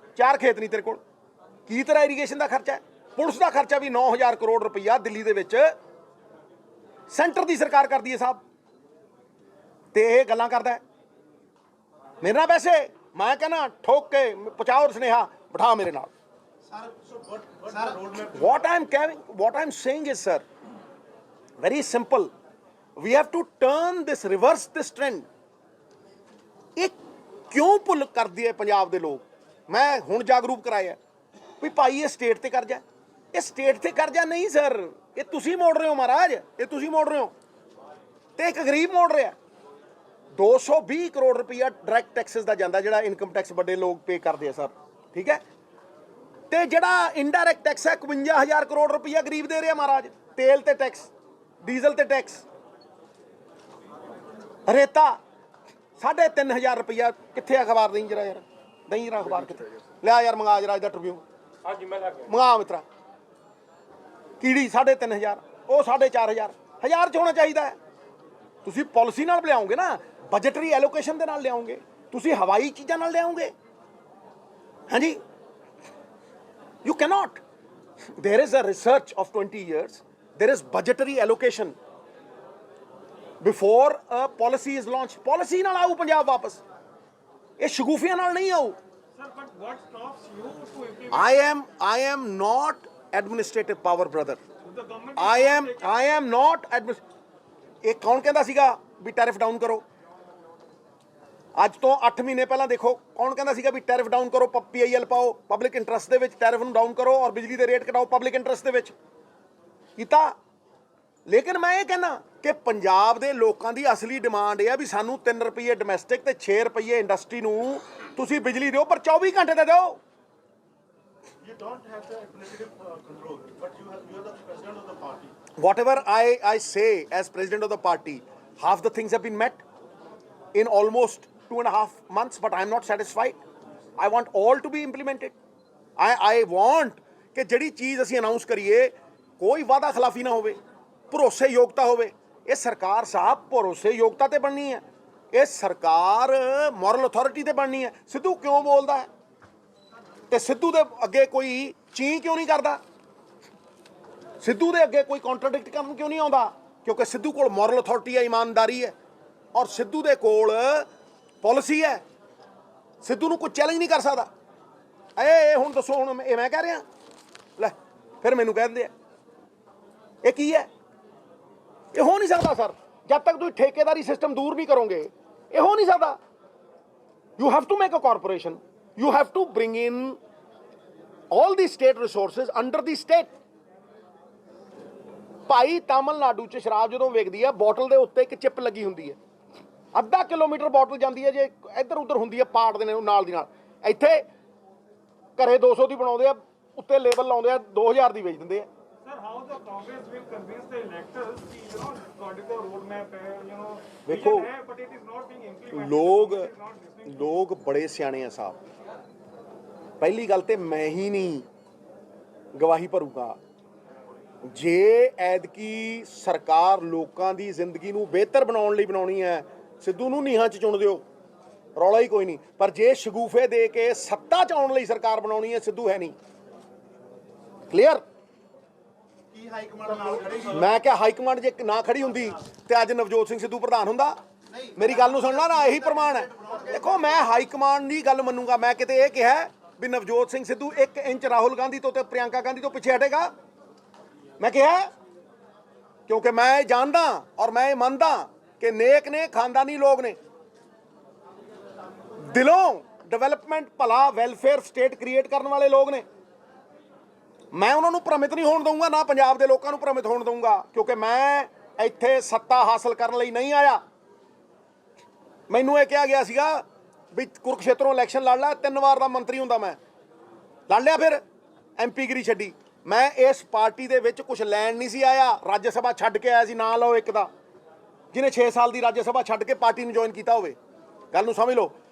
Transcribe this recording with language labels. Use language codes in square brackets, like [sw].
[pa] 4 ਖੇਤ ਨਹੀਂ ਤੇਰੇ ਕੋਲ, ਕੀ ਤੇਰਾ ਇਰੀਗੇਸ਼ਨ ਦਾ ਖਰਚਾ ਹੈ? ਪੁਲਿਸ ਦਾ ਖਰਚਾ ਵੀ 9000 ਕਰੋੜ ਰੁਪਈਆ ਦਿੱਲੀ ਦੇ ਵਿੱਚ ਸੈਂਟਰ ਦੀ ਸਰਕਾਰ ਕਰਦੀ ਹੈ ਸਾਹਿਬ, ਤੇ ਇਹ ਗੱਲਾਂ ਕਰਦਾ ਮੇਰੇ ਨਾਲ। ਵੈਸੇ ਮੈਂ ਕਹਿੰਦਾ ਠੋਕ ਕੇ ਪਹੁੰਚਾਓ ਸੁਨੇਹਾ, ਬਿਠਾ ਮੇਰੇ ਨਾਲ। [en] What I'm saying is, sir, very simple. We have to reverse this trend. [pa] ਇਹ ਕਿਉਂ ਭੁੱਲ ਕਰਦੇ ਆ ਪੰਜਾਬ ਦੇ ਲੋਕ? ਮੈਂ ਹੁਣ ਜਾਗਰੂਕ ਕਰਾਇਆ ਵੀ ਭਾਈ ਇਹ ਸਟੇਟ ਤੇ ਕਰਜ਼ਾ, ਇਹ ਸਟੇਟ ਤੇ ਕਰਜ਼ਾ ਨਹੀਂ ਸਰ, ਇਹ ਤੁਸੀਂ ਮੋੜ ਰਹੇ ਹੋ ਮਹਾਰਾਜ, ਇਹ ਤੁਸੀਂ ਮੋੜ ਰਹੇ ਹੋ ਤੇ ਇੱਕ ਗਰੀਬ ਮੋੜ ਰਿਹਾ। 220 ਕਰੋੜ ਰੁਪਈਆ ਡਾਇਰੈਕਟ ਟੈਕਸਿਸ ਦਾ ਜਾਂਦਾ, ਜਿਹੜਾ ਇਨਕਮ ਟੈਕਸ ਵੱਡੇ ਲੋਕ ਪੇ ਕਰਦੇ ਆ ਸਰ, ਠੀਕ ਹੈ। ਤੇ ਜਿਹੜਾ ਇੰਡਾਇਰੈਕਟ ਟੈਕਸ ਹੈ 51000 ਕਰੋੜ ਰੁਪਈਆ ਗਰੀਬ ਦੇ ਰਿਹਾ ਮਹਾਰਾਜ। ਤੇਲ ਤੇ ਟੈਕਸ, ਡੀਜ਼ਲ ਤੇ ਟੈਕਸ, ਰੇਤਾ 3500 ਰੁਪਈਆ। ਕਿੱਥੇ ਅਖਬਾਰ? ਨਹੀਂ ਜਰਾ ਯਾਰ, ਨਹੀਂ ਜਰਾ ਅਖਬਾਰ ਕਿੱਥੇ? ਲਿਆ ਯਾਰ, ਮੰਗਾ ਜਰਾ ਇਹਦਾ ਟ੍ਰਿਬਿਊਨ, ਮੰਗਾ ਮਿੱਤਰਾ। ਕੀੜੀ 3500, ਉਹ 4500, 1000 ਚ ਹੋਣਾ ਚਾਹੀਦਾ ਹੈ। ਤੁਸੀਂ ਪਾਲਿਸੀ ਨਾਲ ਲਿਆਓਗੇ ਨਾ, ਬਜਟਰੀ ਐਲੋਕੇਸ਼ਨ ਦੇ ਨਾਲ ਲਿਆਓਗੇ, ਤੁਸੀਂ ਹਵਾਈ ਚੀਜ਼ਾਂ ਨਾਲ ਲਿਆਓਗੇ। [en] ਹਾਂਜੀ, you cannot. There is a research of 20 years, there is budgetary allocation before a policy is launched. [pa] Policy ਨਾਲ ਆਊ ਪੰਜਾਬ ਵਾਪਸ, ਇਹ ਸ਼ਗੂਫੀਆਂ ਨਾਲ ਨਹੀਂ ਆਊ। [en] Sir, but what stops you to implement? I am not administrative power, brother. The government I am not [pa] ਇਹ ਕੌਣ ਕਹਿੰਦਾ ਸੀਗਾ ਵੀ ਟੈਰਿਫ ਡਾਊਨ ਕਰੋ? ਅੱਜ ਤੋਂ 8 ਮਹੀਨੇ ਪਹਿਲਾਂ ਦੇਖੋ ਕੌਣ ਕਹਿੰਦਾ ਸੀਗਾ ਵੀ ਟੈਰਿਫ ਡਾਊਨ ਕਰੋ, PIL ਪਾਓ, ਪਬਲਿਕ ਇੰਟਰਸਟ ਦੇ ਵਿੱਚ ਟੈਰਿਫ ਨੂੰ ਡਾਊਨ ਕਰੋ ਔਰ ਬਿਜਲੀ ਦੇ ਰੇਟ ਘਟਾਓ ਪਬਲਿਕ ਇੰਟਰਸਟ ਦੇ ਵਿੱਚ। ਕੀਤਾ। ਲੇਕਿਨ ਮੈਂ ਇਹ ਕਹਿੰਦਾ ਕਿ ਪੰਜਾਬ ਦੇ ਲੋਕਾਂ ਦੀ ਅਸਲੀ ਡਿਮਾਂਡ ਇਹ ਆ ਵੀ ਸਾਨੂੰ 3 ਰੁਪਏ ਡੋਮੈਸਟਿਕ ਤੇ 6 ਰੁਪਏ ਇੰਡਸਟਰੀ ਨੂੰ ਤੁਸੀਂ ਬਿਜਲੀ ਦਿਓ, ਪਰ 24 ਘੰਟੇ ਦੇ ਦਿਓ। [en] You don't have the administrative control, but you are the president of the party. Whatever I say as president of the party, half the things have been met in almost 2.5 months, but I am not satisfied. I want all to be implemented. I want [pa] ਕਿ ਜਿਹੜੀ ਚੀਜ਼ ਅਸੀਂ announce ਕਰੀਏ ਕੋਈ ਵਾਅਦਾ ਖਿਲਾਫੀ ਨਾ ਹੋਵੇ, ਭਰੋਸੇ ਯੋਗਤਾ ਹੋਵੇ। ਇਹ ਸਰਕਾਰ ਸਾਹਿਬ ਭਰੋਸੇ ਯੋਗਤਾ ਤੇ ਬਣਨੀ ਹੈ, ਇਹ ਸਰਕਾਰ ਮੋਰਲ ਅਥਾਰਟੀ ਤੇ ਬਣਨੀ ਹੈ। ਸਿੱਧੂ ਕਿਉਂ ਬੋਲਦਾ ਹੈ ਤੇ ਸਿੱਧੂ ਦੇ ਅੱਗੇ ਕੋਈ ਚੀਂ ਕਿਉਂ ਨਹੀਂ ਕਰਦਾ? ਸਿੱਧੂ ਦੇ ਅੱਗੇ ਕੋਈ ਕੰਟਰਾਡਿਕਟ ਕਰਨ ਕਿਉਂ ਨਹੀਂ ਆਉਂਦਾ? ਕਿਉਂਕਿ ਸਿੱਧੂ ਕੋਲ ਮੋਰਲ ਅਥਾਰਟੀ ਹੈ, ਇਮਾਨਦਾਰੀ ਹੈ, ਔਰ ਸਿੱਧੂ ਦੇ ਕੋਲ ਪਾਲਿਸੀ ਹੈ। ਸਿੱਧੂ ਨੂੰ ਕੋਈ ਚੈਲੰਜ ਨਹੀਂ ਕਰ ਸਕਦਾ। ਇਹ ਹੁਣ ਦੱਸੋ, ਹੁਣ ਇਹ ਮੈਂ ਕਹਿ ਰਿਹਾ ਲੈ, ਫਿਰ ਮੈਨੂੰ ਕਹਿ ਦਿੰਦੇ ਆ ਇਹ ਕੀ ਹੈ? ਇਹ ਹੋ ਨਹੀਂ ਸਕਦਾ ਸਰ, ਜਦ ਤੱਕ ਤੁਸੀਂ ਠੇਕੇਦਾਰੀ ਸਿਸਟਮ ਦੂਰ ਨਹੀਂ ਕਰੋਗੇ ਇਹ ਹੋ ਨਹੀਂ ਸਕਦਾ। [en] You have to make a corporation, you have to bring in all the state resources under the state. [pa] ਭਾਈ ਤਾਮਿਲਨਾਡੂ ਚ ਸ਼ਰਾਬ ਜਦੋਂ ਵੇਚਦੀ ਹੈ ਬੋਟਲ ਦੇ ਉੱਤੇ ਇੱਕ ਚਿਪ ਲੱਗੀ ਹੁੰਦੀ ਹੈ, ਅੱਧਾ ਕਿਲੋਮੀਟਰ ਬੋਟਲ ਜਾਂਦੀ ਹੈ, ਜੇ ਇੱਧਰ ਉੱਧਰ ਹੁੰਦੀ ਹੈ ਪਾੜਦੇ ਨੇ ਨਾਲ ਦੀ ਨਾਲ। ਇੱਥੇ ਘਰੇ 200 ਦੀ ਬਣਾਉਂਦੇ ਆ, ਉੱਤੇ ਲੇਬਲ ਲਾਉਂਦੇ ਆ 2000 ਦੀ ਵੇਚ ਦਿੰਦੇ ਆ। [en] Sir, how the Congress will convince the electors that, according to the roadmap, [hi] देखो, [en] vision है, but it is not being implemented. [pa] ਲੋਕ ਬੜੇ ਸਿਆਣੇ ਆ ਸਾਹਿਬ। ਪਹਿਲੀ ਗੱਲ ਤੇ ਮੈਂ ਹੀ ਨਹੀਂ ਗਵਾਹੀ ਭਰੂਗਾ, ਜੇ ਐਤਕੀ ਸਰਕਾਰ ਲੋਕਾਂ ਦੀ ਜ਼ਿੰਦਗੀ ਨੂੰ ਬਿਹਤਰ ਬਣਾਉਣ ਲਈ ਬਣਾਉਣੀ ਹੈ, ਸਿੱਧੂ ਨੂੰ ਨੀਹਾਂ 'ਚ ਚੁਣ ਦਿਓ, ਰੌਲਾ ਹੀ ਕੋਈ ਨਹੀਂ। ਪਰ ਜੇ ਸ਼ਗੂਫੇ ਦੇ ਕੇ ਸੱਤਾ 'ਚ ਆਉਣ ਲਈ ਸਰਕਾਰ ਬਣਾਉਣੀ ਹੈ, ਸਿੱਧੂ ਹੈ ਨਹੀਂ। ਕਲੀਅਰ? ਕੀ ਹਾਈ ਕਮਾਂਡ ਨਾਲ ਖੜੇਗੀ? ਮੈਂ ਕਿਹਾ ਹਾਈ ਕਮਾਂਡ ਜੇ ਨਾ ਖੜੀ ਹੁੰਦੀ ਤੇ ਅੱਜ ਨਵਜੋਤ ਸਿੰਘ ਸਿੱਧੂ ਪ੍ਰਧਾਨ ਹੁੰਦਾ। ਮੇਰੀ ਗੱਲ ਨੂੰ ਸੁਣਨਾ ਨਾ, ਇਹੀ ਪ੍ਰਮਾਣ ਹੈ। ਦੇਖੋ, ਮੈਂ ਹਾਈ ਕਮਾਂਡ ਦੀ ਗੱਲ ਮੰਨੂਗਾ। ਮੈਂ ਕਿਤੇ ਇਹ ਕਿਹਾ ਵੀ ਨਵਜੋਤ ਸਿੰਘ ਸਿੱਧੂ 1 ਇੰਚ ਰਾਹੁਲ ਗਾਂਧੀ ਤੋਂ ਤੇ ਪ੍ਰਿਯੰਕਾ ਗਾਂਧੀ ਤੋਂ ਪਿੱਛੇ ਹਟੇਗਾ? ਮੈਂ ਕਿਹਾ [hi] क्योंकि मैं ये जानदा और मैं ये मनदा कि नेक ने, खानदानी लोग ने, दिलों डेवलपमेंट, भला, वैलफेयर स्टेट क्रिएट करने वाले लोग ने। मैं उन्होंने भ्रमित नहीं होने दूंगा, ना पंजाब के लोगों को भ्रमित होने दूंगा, क्योंकि मैं [pa] ਇੱਥੇ [hi] सत्ता हासिल करने [pa] ਲਈ [hi] नहीं आया। [pa] ਮੈਨੂੰ ਇਹ ਕਿਹਾ ਗਿਆ ਸੀਗਾ ਵੀ ਕੁਰਕਸ਼ੇਤਰੋਂ ਇਲੈਕਸ਼ਨ ਲੜ ਲੈ, 3 ਵਾਰ ਦਾ ਮੰਤਰੀ ਹੁੰਦਾ ਮੈਂ, ਲੜ ਲਿਆ, ਫਿਰ ਐਮਪੀ ਗਿਰੀ ਛੱਡੀ। ਮੈਂ ਇਸ ਪਾਰਟੀ ਦੇ ਵਿੱਚ ਕੁਝ ਲੈਣ ਨਹੀਂ ਸੀ ਆਇਆ, ਰਾਜ ਸਭਾ ਛੱਡ ਕੇ ਆਇਆ ਸੀ। ਨਾਂ ਲਓ ਇੱਕ ਦਾ ਜਿਹਨੇ 6 ਸਾਲ ਦੀ ਰਾਜ ਸਭਾ ਛੱਡ ਕੇ ਪਾਰਟੀ ਨੂੰ ਜੁਆਇਨ ਕੀਤਾ ਹੋਵੇ, ਗੱਲ ਨੂੰ ਸਮਝ ਲਓ।